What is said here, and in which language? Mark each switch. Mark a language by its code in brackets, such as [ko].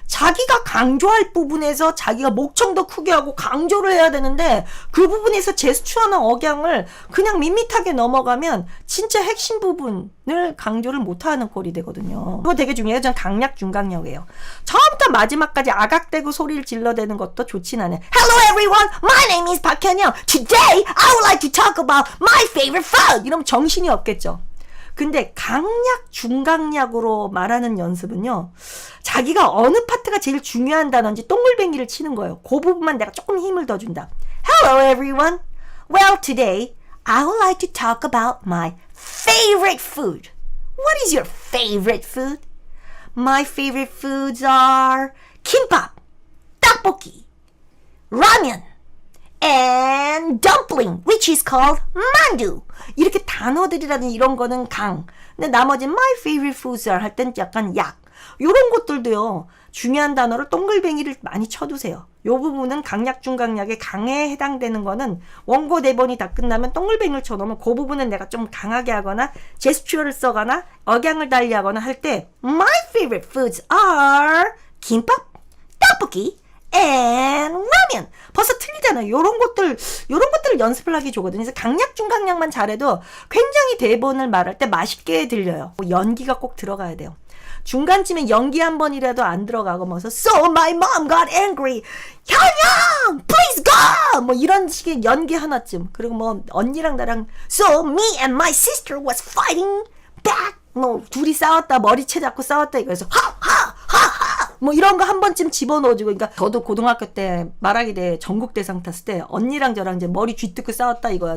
[ko] 자기가 강조할 부분에서 자기가 목청도 크게 하고 강조를 해야 되는데 그 부분에서 제스처나 억양을 그냥 밋밋하게 넘어가면 진짜 핵심 부분을 강조를 못하는 꼴이 되거든요. 그거 되게 중요해요. 저는 강약 중강약이에요. 처음부터 마지막까지 아각대고 소리를 질러대는 것도 좋진 않아요. [en] Hello everyone, my name is 박현영. Today I would like to talk about my favorite food. [ko] 이러면 정신이 없겠죠. 근데 강약, 중강약으로 말하는 연습은요. 자기가 어느 파트가 제일 중요한 단어인지 동글뱅이를 치는 거예요. 그 부분만 내가 조금 힘을 더 준다. [en] Hello everyone. Well today I would like to talk about my favorite food. What is your favorite food? My favorite foods are 김밥, 떡볶이, 라면, and dumpling, which is called mandu. [ko] 이렇게 단어들이라든 이런 거는 강. 근데 나머지 [en] my favorite foods are [ko] 할 땐 약간 약. 요런 것들도요. 중요한 단어를 동글뱅이를 많이 쳐두세요. 요 부분은 강약 중강약의 강에 해당되는 거는 원고 대본이 다 끝나면 동글뱅이를 쳐놓으면 그 부분은 내가 좀 강하게 하거나 제스처를 써거나 억양을 달리하거나 할 때 [en] my favorite foods are 김밥, 떡볶이, and 라면. [ko] 벌써 틀리잖아요. 요런 것들을 연습을 하기 좋거든요. 그래서 강약 중강약만 잘해도 굉장히 대본을 말할 때 맛있게 들려요. 연기가 꼭 들어가야 돼요. 중간쯤에 연기 한 번이라도 안 들어가고 뭐서 [en] So my mom got angry. 현영, please go. [ko] 뭐 이런 식의 연기 하나쯤. 그리고 뭐 언니랑 나랑 [en] So me and my sister was fighting back. [ko] 뭐 둘이 싸웠다, 머리채 잡고 싸웠다 이거에서 하하하하 뭐 이런 거 한 번쯤 집어넣어주고. 그러니까 저도 고등학교 때 말하기 대회 전국대상 탔을 때 언니랑 저랑 이제 머리 쥐뜯고 싸웠다 이거야.